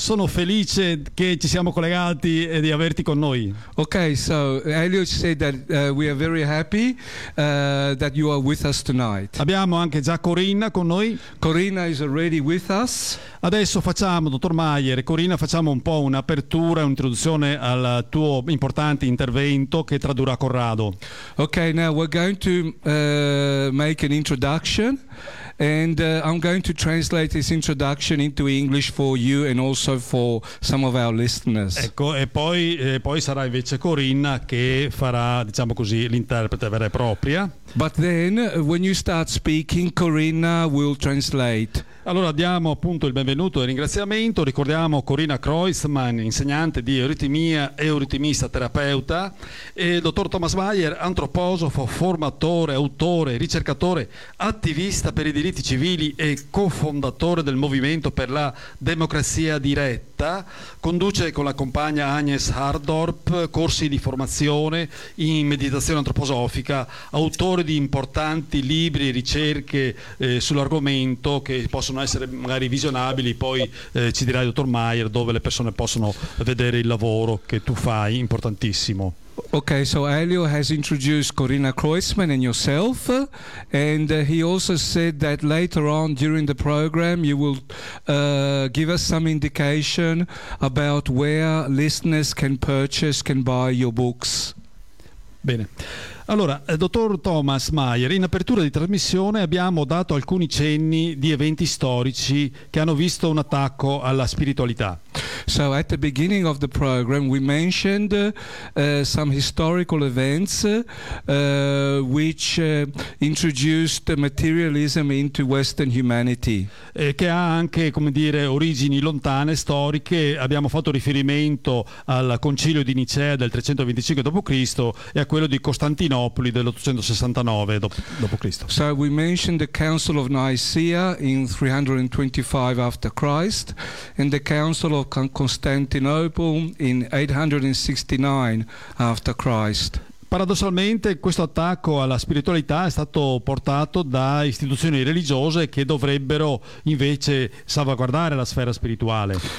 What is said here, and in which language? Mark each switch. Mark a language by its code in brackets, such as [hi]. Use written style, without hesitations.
[it] Sono felice che ci siamo collegati e di averti con noi. [en] Ok, so Elio said that we are very happy that you are with us tonight. [it] Abbiamo anche già Corinna con noi. [en] Corinna is already with us. [it] Adesso facciamo, dottor Mayer, Corinna, facciamo un po' un'apertura, un'introduzione al tuo importante intervento che tradurrà Corrado. [en] Ok, now we're going to make an introduction. And I'm going to translate this introduction into English for you and also for some of our listeners. [it] Ecco, e poi poi sarà invece Corinna che farà, diciamo così, l'interprete vera e propria. [en] But then when you start speaking, Corinna will translate. [it] Allora diamo appunto il benvenuto e il ringraziamento, ricordiamo Corinna Kreuzmann, insegnante di euritmia, euritmista terapeuta, e il dottor Thomas Mayer, antroposofo, formatore, autore, ricercatore, attivista per i diritti civili e cofondatore del Movimento per la Democrazia Diretta, conduce con la compagna Agnes Hardorp corsi di formazione in meditazione antroposofica, autore di importanti libri e ricerche sull'argomento che possono essere magari visionabili, poi ci dirà il dottor Mayer dove le persone possono vedere il lavoro che tu fai, importantissimo. [en] Ok, so Elio has introduced Corinna Kreuzmann and yourself, and he also said that later on during the program you will give us some indication about where listeners can purchase, can buy your books. [it] Bene. Allora, dottor Thomas Mayer, in apertura di trasmissione abbiamo dato alcuni cenni di eventi storici che hanno visto un attacco alla spiritualità. [en] So at the beginning of the program we mentioned some historical events which introduced materialism into Western humanity. [it] Che ha anche, come dire, origini lontane, storiche. Abbiamo fatto riferimento al Concilio di Nicea del 325 d.C. e a quello di Costantinopoli dell'869 d.C. [en] So we mentioned the Council of Nicaea in 325 after Christ and the Council of Constantinople in 869 after Christ. [it] Paradossalmente questo attacco alla spiritualità è stato portato da istituzioni religiose che dovrebbero invece salvaguardare la sfera spirituale.